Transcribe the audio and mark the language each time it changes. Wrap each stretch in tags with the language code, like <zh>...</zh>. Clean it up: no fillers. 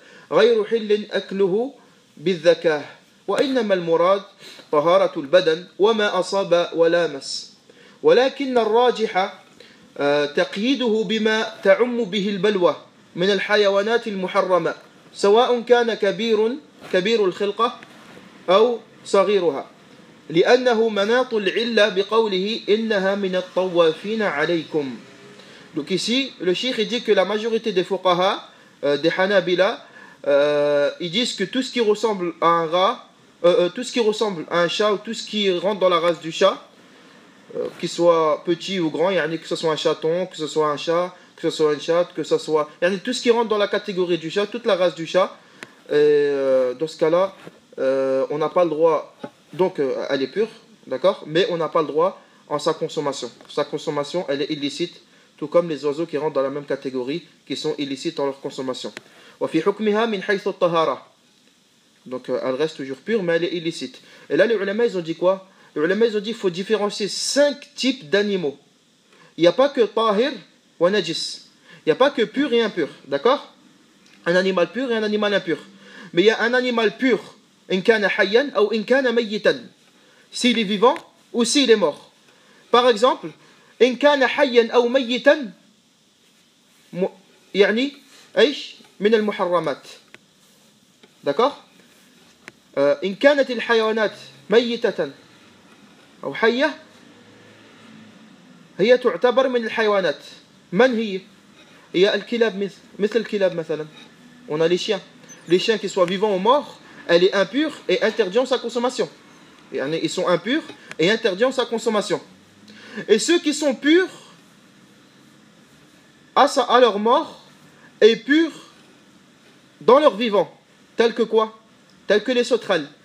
<ar>غير حل أكله بالذكاء وإنما المراد طهارة البدن وما أصاب ولامس ولكن الراجح تقييده بما تعم به البلوى من الحيوانات المحرمة سواء كان كبير الخلقة أو صغيرها لأنه مناط العلة بقوله إنها من الطوافين عليكم.</ar> <fr>Donc ici, le cheikh dit que la majorité des fuqaha, des Hanabila, ils disent que tout ce qui ressemble à un rat, tout ce qui ressemble à un chat ou tout ce qui rentre dans la race du chat, qu'il soit petit ou grand, que ce soit un chaton, que ce soit un chat, que ce soit une chatte, que ce soit... tout ce qui rentre dans la catégorie du chat, toute la race du chat, dans ce cas-là, on n'a pas le droit, donc elle est pure, d'accord, mais on n'a pas le droit en sa consommation. Sa consommation, elle est illicite, tout comme les oiseaux qui rentrent dans la même catégorie, qui sont illicites en leur consommation.</fr> <ar>وفي حكمها من حيث الطهارة.</ar> <fr>Donc elle reste toujours pure, mais elle est illicite. Et là, les ulama, ils ont dit quoi? Les ulama, ils ont dit qu'il faut différencier 5 types d'animaux. Il n'y a pas que tahir ou najis. Il n'y a pas que pur et impur, d'accord? Un animal pur et un animal impur. Mais il y a un animal pur,</fr> <ar>in kana hayyan</ar> <fr>ou</fr> <ar>in kana mayyitan.</ar> <fr>S'il est vivant ou s'il est mort. Par exemple,</fr> <ar>in kana hayyan ou mayyitan, يعني ايش؟ من المحرمات.</ar> <fr>d'accord?</fr> <ar>إن كانت الحيوانات ميتة أو حية هي تعتبر من الحيوانات. من هي؟ هي الكلاب مثل الكلاب مثلا.</ar> <fr>On a les chiens. Les chiens qui soient vivants ou morts, elle est impure et interdit en sa consommation. Ils sont impurs et interdits en sa consommation. Et ceux qui sont purs à leur mort et purs dans leur vivant. Tel que quoi? Tel que les sauterelles.</fr>